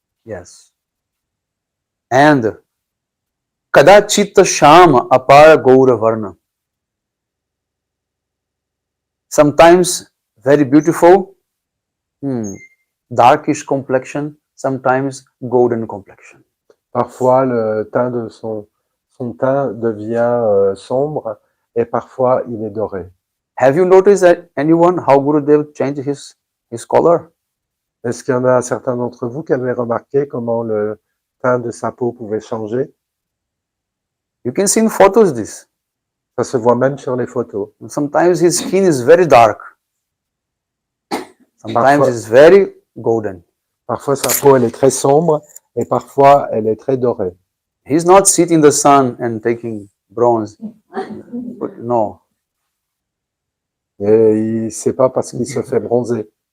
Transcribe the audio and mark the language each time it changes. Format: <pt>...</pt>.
<en>Yes. And</en> <sa>Kadachitta Shama Apara Gaura Varna.</sa> <en>Sometimes very beautiful, darkish complexion, sometimes golden complexion.</en> <fr>Parfois, le teint de son teint devient sombre et parfois il est doré.</fr> <en>Have you noticed that anyone how Gurudev changed his color?</en> <fr>Est-ce qu'il y en a certains d'entre vous qui avaient remarqué comment le teint de sa peau pouvait changer?</fr> <en>You can see in photos this.</en> <fr>Ça se voit même sur les photos.</fr> <en>Sometimes his skin is very dark. Sometimes it's very golden.</en> <fr>Parfois sa peau elle est très sombre et parfois elle est très dorée.</fr> <en>He's not sitting in the sun and taking bronze. No.</en> <fr>Et c'est pas parce qu'il se fait bronzer.</fr>